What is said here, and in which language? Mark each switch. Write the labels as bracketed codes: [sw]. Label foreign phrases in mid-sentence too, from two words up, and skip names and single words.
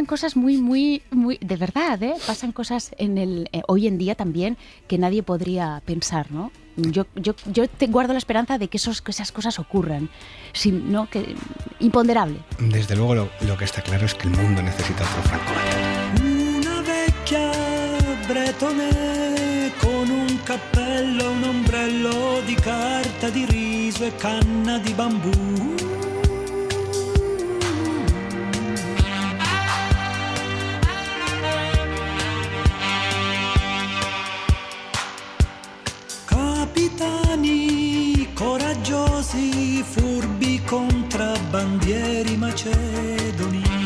[es] cosas muy, de verdad, ¿eh? Pasan cosas hoy en día también que nadie podría pensar, ¿no? Yo te guardo la esperanza de que esas cosas ocurran, imponderable. Desde luego lo que está claro es que el mundo necesita otro Franco Battiato. [it] Una vecchia bretone con un cappello, un ombrello di carta di riso e canna di bambù. Capitani coraggiosi, furbi contrabbandieri macedoni.